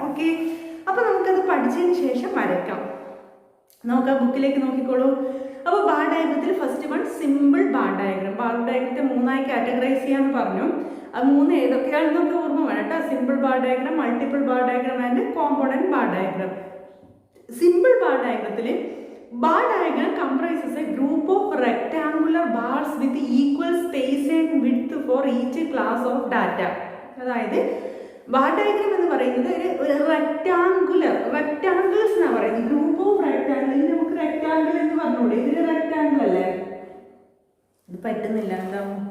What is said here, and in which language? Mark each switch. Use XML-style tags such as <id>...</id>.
<ml>Okay, അപ്പോൾ നമുക്കത് പഠിച്ചതിന് ശേഷം വരയ്ക്കാം. നമുക്ക് ആ ബുക്കിലേക്ക് നോക്കിക്കോളൂ. അപ്പോൾ bar ഡയഗ്രത്തിൽ first one simple bar diagram. Bar ഡയഗ്രത്തെ 3ആയി categorise ചെയ്യാമെന്ന് പറഞ്ഞു. അത് 3 ഏതൊക്കെയാണെന്നൊക്കെ ഓർമ്മ വേണം കേട്ടോ. Simple bar diagram, multiple bar diagram and component bar diagram. Simple bar ഡയഗ്രത്തിൽ</ml> <en>bar diagram comprises a group of rectangular bars with equal space and width for each class of data.</en> <ml>അതായത് bar diagram എന്ന് പറയുന്നത് ഒരു rectangles എന്നാണ് പറയുന്നത്. Group of rectangle. ഇത് നമുക്ക് rectangle എന്ന് പറഞ്ഞൂടെ, ഇതിൽ റെക്ടാങ്കിൾ അല്ലേ, ഇത് പറ്റുന്നില്ല എന്താ.</ml>